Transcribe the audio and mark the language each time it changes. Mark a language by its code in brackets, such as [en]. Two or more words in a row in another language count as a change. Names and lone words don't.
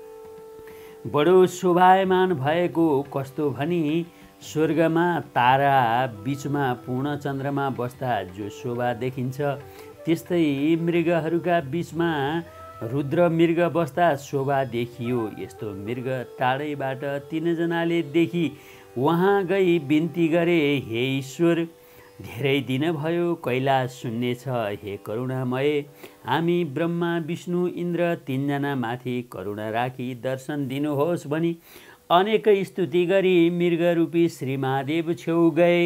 [ne] बडो शोभायमान भएको, कस्तो भनी स्वर्गमा तारा बीचमा पूर्ण चन्द्रमा बस्दा जो शोभा देखिन्छ, त्यस्तै मृगहरूका बीचमा रुद्र मृग बस्दा शोभा देखियो। यस्तो मृग टाढैबाट तीनजनाले देखी वहाँ गई बिन्ती गरे, हे ईश्वर, धेरै दिन भयो कैलाश शून्य छ, हे करुणामय, हामी ब्रह्मा विष्णु इन्द्र तीनजना माथि करुणा राखी दर्शन दिनुहोस् भनी अनेक स्तुति गरी मृगरूपी श्री महादेव छेउ गए।